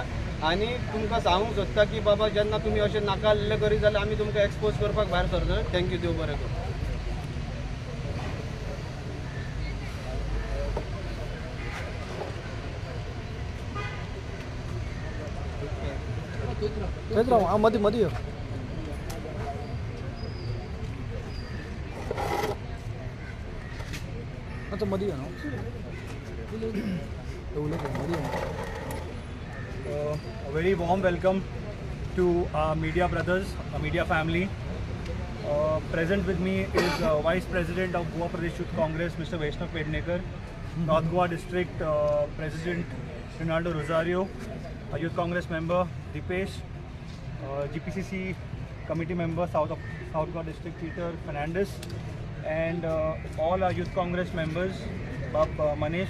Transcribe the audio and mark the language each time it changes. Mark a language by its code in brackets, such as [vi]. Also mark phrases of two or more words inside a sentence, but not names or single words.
[kok] आनी तुमकां सांगूंक सोदता की बाबा जेन्ना तुमी अशें नाका आसलें करीत जाल्यार आमी तुमकां एक्सपोज करपाक भायर सरतले. थँक्यू. देव बरें करूं. मधी अच्छा मधी है ना [en] A very warm welcome to our media brothers, our media family. Present with me is Vice President of Goa Pradesh Youth Congress, Mr. Vaishnav Pednekar, North Goa District President Ronaldo Rosario, a Youth Congress member Dipesh, GPCC Committee member South Goa District Peter Fernandez, and all our Youth Congress members, Manish.